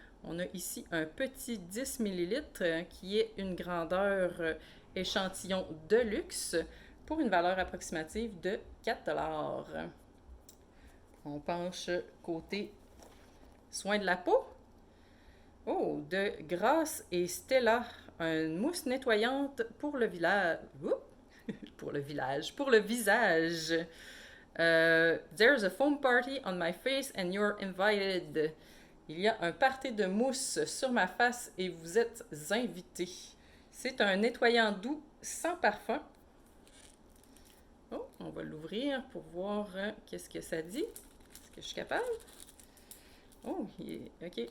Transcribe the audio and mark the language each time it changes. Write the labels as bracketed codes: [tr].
[fr] On a ici un petit 10 ml qui est une grandeur échantillon de luxe pour une valeur approximative de 4 $. On penche côté soin de la peau. Oh, de Grasse et Stella, une mousse nettoyante pour le village. Pour le visage. [en] There's a foam party on my face and you're invited. [fr] Il y a un party de mousse sur ma face et vous êtes invités. C'est un nettoyant doux sans parfum. Oh, on va l'ouvrir pour voir qu'est-ce que ça dit. Est-ce que je suis capable? Oh, ok.